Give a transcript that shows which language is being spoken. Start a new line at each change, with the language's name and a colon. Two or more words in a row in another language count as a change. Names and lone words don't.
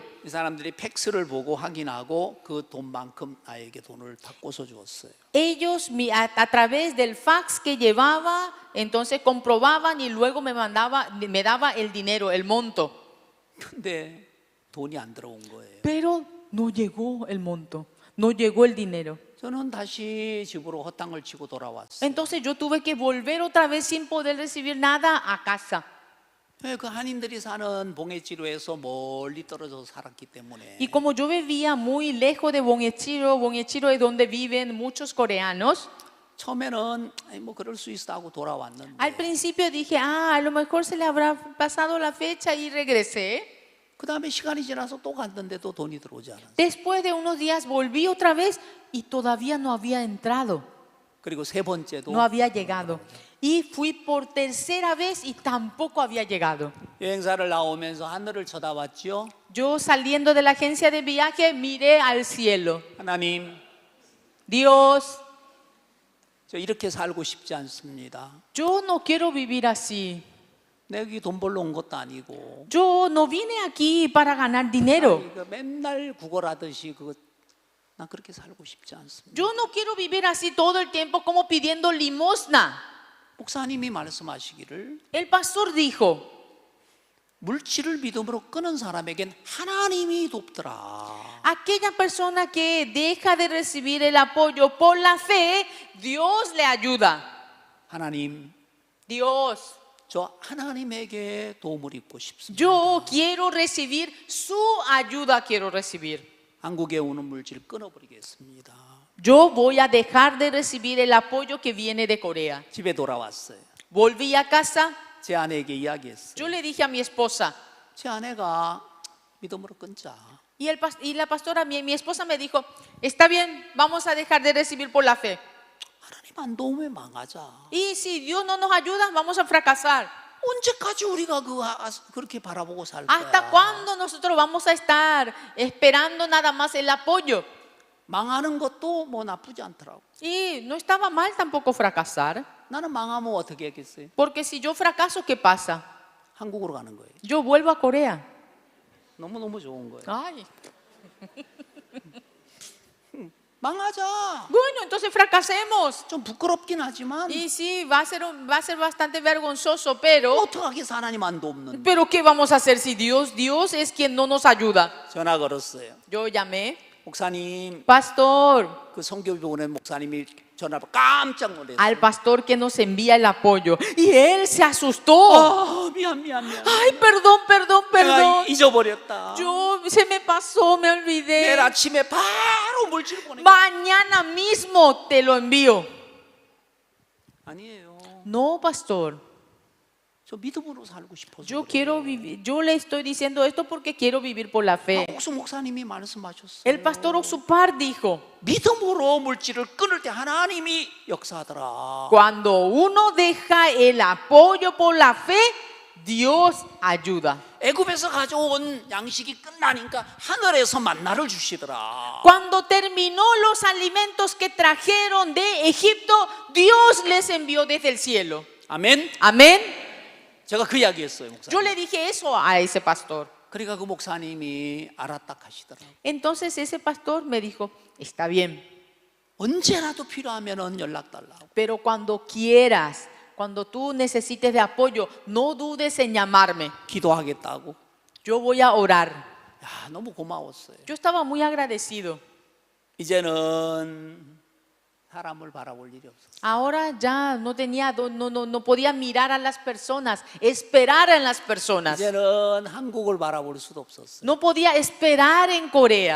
Korean: 이 사람들이 팩스를 보고 확인하고 그 돈만큼 나에게 돈을 다 꽂아 주었어요.
Spanish: Ellos a través del fax que llevaba, entonces comprobaban y luego me daba el dinero, el monto.
Korean: 근데 돈이 안 들어온 거예요.
Spanish: Pero no llegó el monto, no llegó el dinero.
Korean: 저는 다시 집으로 헛땅을 치고 돌아왔어요.
Spanish: Entonces yo tuve que volver otra vez sin poder recibir nada a casa.
Korean: 그 한인들이 사는 봉해지로에서 멀리 떨어져서 살았기 때문에
Spanish: Y como yo vivía muy lejos de Bonechiro es donde viven muchos coreanos.
Korean: 처음에는 뭐 그럴 수 있어 하고 돌아왔는데
Spanish: Al principio dije, a lo mejor se le habrá pasado la fecha y regresé.
Korean: 그 다음에 시간이 지나서 또 갔는데도 돈이 들어오지 않았어요.
Spanish: Después de unos días volví otra vez y todavía no había entrado,
Korean: 그리고 세 번째도
Spanish: no había llegado. Y fui por tercera vez y tampoco había llegado.
Korean: 여행사를 나오면서 하늘을 쳐다봤죠.
Spanish: Yo saliendo de la agencia de viaje miré al cielo.
Korean: 하나님,
Spanish: Dios,
Korean: 저 이렇게 살고 싶지 않습니다.
Spanish: yo no quiero vivir así.
Korean: 내가 여기 돈 벌러 온 것도 아니고
Spanish: Yo no vine aquí para ganar dinero.
Korean: 그 맨날 구걸하듯이 난 그렇게 살고 싶지 않습니다.
Spanish: Yo no quiero vivir así todo el tiempo como pidiendo limosna.
Korean: 목사님이 말씀하시기를
Spanish: El pastor dijo,
Korean: 물질을 믿음으로 끄는 사람에겐 하나님이 돕더라.
Spanish: aquella persona que deja de recibir el apoyo por la fe, Dios le ayuda.
Korean: 하나님,
Spanish: Dios,
Korean: 저 하나님에게 도움을 입고 싶습니다.
Spanish: yo quiero recibir su ayuda, quiero recibir.
Korean: 한국에 오는 물질 끊어버리겠습니다.
Spanish: Yo voy a dejar de recibir el apoyo que viene de Corea.
Korean: 집에 돌아왔어요.
Spanish: Volví a casa,
Korean: 제 아내에게 이야기했어요.
Spanish: yo le dije a mi esposa,
Korean: 제 아내가 믿음으로 끊자.
Spanish: y la pastora, mi esposa me dijo, está bien, vamos a dejar de recibir por la fe.
Korean: 하나님 안 도우면 망하자.
Spanish: Y si Dios no nos ayuda, vamos a fracasar.
Korean: 언제까지 우리가 그렇게 바라보고 살
Spanish: ¿Hasta
Korean: 거야?
Spanish: cuándo nosotros vamos a estar esperando nada más el apoyo?
Korean: 망하는 것도 뭐 나쁘지 않더라고.
Spanish: Y no estaba mal tampoco fracasar,
Korean: 나는 망하면 어떻게 했겠어요?
Spanish: porque si yo fracaso, ¿qué pasa?
Korean: 한국으로 가는 거예요.
Spanish: Yo vuelvo a Corea.
Korean: 너무너무 좋은 거예요.
Spanish: Ay.
Korean: 망하자.
Spanish: Bueno, entonces fracasemos.
Korean: 좀 부끄럽긴 하지만
Spanish: Y sí, va a ser bastante vergonzoso, pero
Korean: 어떡하게 하나님 안 돕는데.
Spanish: ¿qué vamos a hacer si Dios es quien no nos ayuda?
Korean: 전화 걸었어요.
Spanish: Yo llamé,
Korean: 목사님,
Spanish: pastor,
Korean: 그 성교비 보낸 목사님이 전화를 깜짝 놀랐어요.
Spanish: al pastor que nos envía el apoyo. Y él se asustó.
Korean: 아, 미안.
Spanish: Ay, perdón.
Korean: 내가 잊어버렸다.
Spanish: Se me pasó, me
Korean: 내일
Spanish: olvidé.
Korean: 아침에 바로 물질 보내.
Spanish: Mañana mismo te lo envío.
Korean: 아니에요.
Spanish: No, pastor.
Korean: 저 믿음으로 살고 싶어서.
Spanish: Yo quiero vivir. Yo le estoy diciendo esto porque quiero vivir por la fe.
Korean: 옥수 목사님이 말씀하셨어요.
Spanish: El pastor Oxupar dijo,
Korean: 믿음으로 물질을 끊을 때 하나님이 역사하더라.
Spanish: cuando uno deja el apoyo por la fe, Dios ayuda.
Korean: 애굽에서 가져온 양식이 끝나니까 하늘에서 만나를 주시더라.
Spanish: Cuando terminó los alimentos que trajeron de Egipto, Dios les envió desde el cielo.
Korean: 아멘.
Spanish: Amén.
Korean: 제가 그 이야기했어요, 목사님.
Spanish: Yo le dije eso a ese pastor.
Korean: 그러니까 그 목사님이 알았다 하시더라고요.
Spanish: Entonces ese pastor me dijo, está bien,
Korean: 언제라도 필요하면은 연락 달라고.
Spanish: pero cuando quieras, cuando tú necesites de apoyo, no dudes en llamarme.
Korean: 기도하겠다고.
Spanish: Yo voy a orar.
Korean: 야, 너무 고마웠어요.
Spanish: Yo estaba muy agradecido.
Korean: 이제는 사람을 바라볼 일이 없었어요.
Spanish: Ahora ya no podía mirar a las personas, esperar en las personas.
Korean: 이제는 한국을 바라볼 수도 없었어요.
Spanish: No podía esperar en Corea.